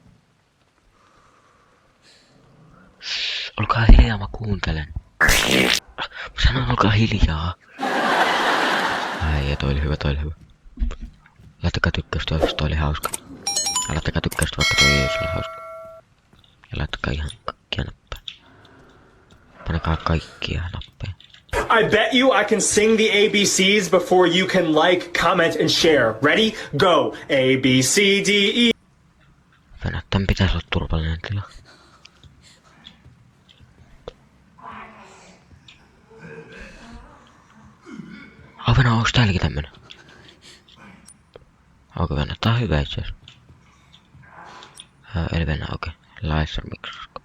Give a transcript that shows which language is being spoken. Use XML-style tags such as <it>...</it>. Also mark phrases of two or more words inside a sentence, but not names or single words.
<fi>Olkaa hiljaa, mä kuuntelen. Mä sanon, olkaa hiljaa. Ai, toi oli hyvä, toi oli hyvä. Laittakaa tykkäystä, jos toi oli hauska. Ja laittakaa tykkäystä, vaikka toi ei ole hauska. Ja laittakaa ihan kaikkia nappeja. Panekaa kaikkia nappeja.</fi> <en>I bet you I can sing the ABCs before you can like, comment, and share. Ready? Go. A, B, C, D, E.</en> <fi>Venä, tän pitäis olla turvallinen tila. Venä, onks täälläkin tämmönen? Onko Venä? Tää on hyvä itse asiassa. Eli Venä, okei. Laser mikroskooppi.</fi>